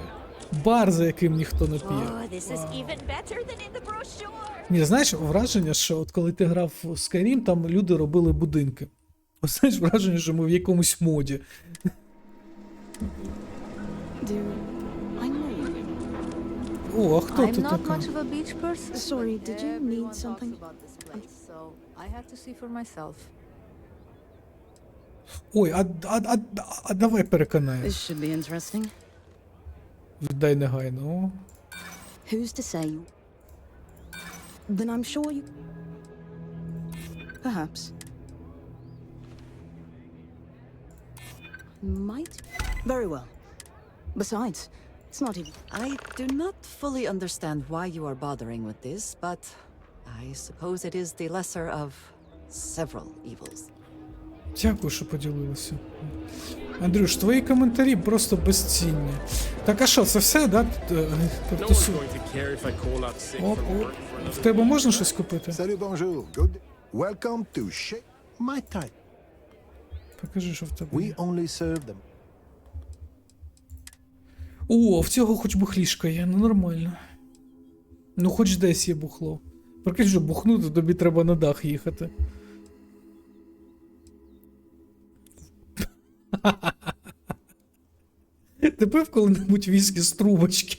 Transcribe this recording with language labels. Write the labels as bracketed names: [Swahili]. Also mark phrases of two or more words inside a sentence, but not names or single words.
[Ukrainian] Бар, за яким ніхто не п'є. Ні, знаєш, враження, що от коли ти грав в Skyrim, там люди робили будинки. Ось знаєш, враження, що ми в якомусь моді. О, а хто тут така? [English] Sorry, did you need something? [Ukrainian] Ой, а давай переконаємо. Віддай негайно. [English] Who's to say? Then I'm sure you... Perhaps. Might? Very well. Besides, it's not even... I do not fully understand why you are bothering with this, but I suppose it is the lesser of several evils. [Ukrainian] Дякую, що поділилися. Андрюш, твої коментарі просто безцінні. Так а що, це все, да? Тобто... Оп, оп. В тебе можна щось купити? [French] Salut, bonjour. [English] Good. Welcome to my type. [Ukrainian] Покажи, що в тебе. [English] We only serve them. [Ukrainian] О, в цього хоч бухлішка є, ну нормально. Ну хоч десь є бухло. Прикинь, що бухнути, тобі треба на дах їхати. Ти пив коли-небудь віскі з трубочки?